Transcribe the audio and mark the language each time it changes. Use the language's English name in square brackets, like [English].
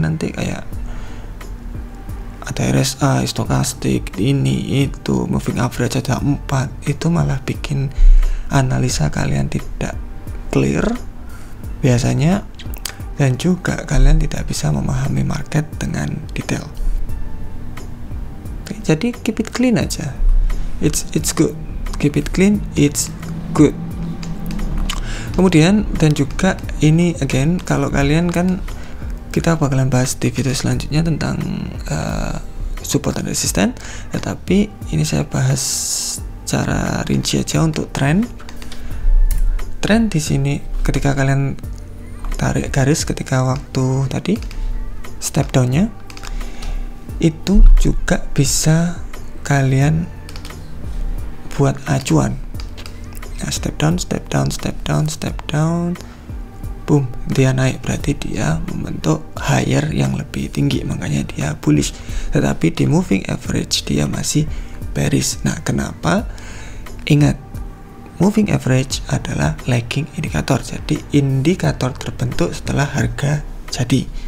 [Indonesian] Nanti kayak ada RSI, stokastik, ini itu, moving average ada 4, itu malah bikin analisa kalian tidak clear biasanya, dan juga kalian tidak bisa memahami market dengan detail. Oke, jadi [English] keep it clean [Indonesian] aja, [English] it's good, keep it clean, it's good. [Indonesian] Kemudian dan juga ini again, kalau kalian kan kita bakalan bahas di video selanjutnya tentang support dan resisten, tetapi ini saya bahas secara rinci aja untuk tren. Tren di sini ketika kalian tarik garis ketika waktu tadi step down-nya itu juga bisa kalian buat acuan. Nah, [English] step down, step down, step down, step down. [Indonesian] Boom, dia naik, berarti dia membentuk higher yang lebih tinggi, makanya dia bullish. Tetapi di moving average dia masih bearish. Nah, kenapa? Ingat, moving average adalah lagging indikator. Jadi indikator terbentuk setelah harga jadi.